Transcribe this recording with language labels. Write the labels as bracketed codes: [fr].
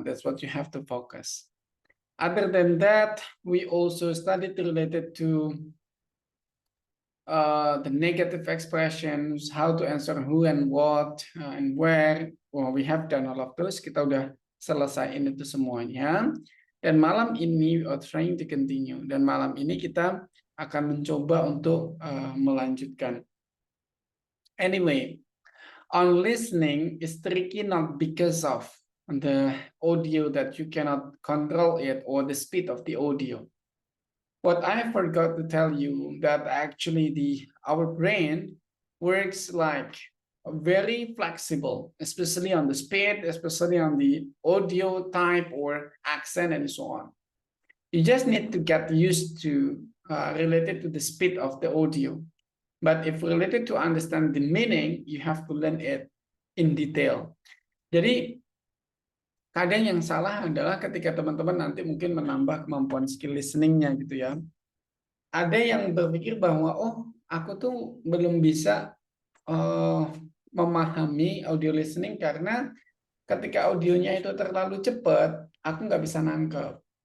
[en] That's what you have to focus. Other than that, we also studied related to the negative expressions, how to answer who and what and where. Well, we have done all of those. [id] Kita udah selesaiin itu semuanya. Dan malam ini [en] we are trying to continue. [id] Dan malam ini kita akan mencoba untuk melanjutkan. [en] Anyway, on listening is tricky not because of the audio that you cannot control it or the speed of the audio. What I forgot to tell you that actually our brain works like very flexible, especially on the speed, especially on the audio type or accent and so on. You just need to get used to related to the speed of the audio. But if related to understand the meaning, you have to learn it in detail. [id] Jadi kadang yang salah adalah ketika teman-teman nanti mungkin menambah kemampuan skill listening-nya gitu ya. Ada yang berpikir bahwa oh aku tuh belum bisa memahami audio listening karena ketika audionya itu terlalu cepat, aku nggak bisa nangkep.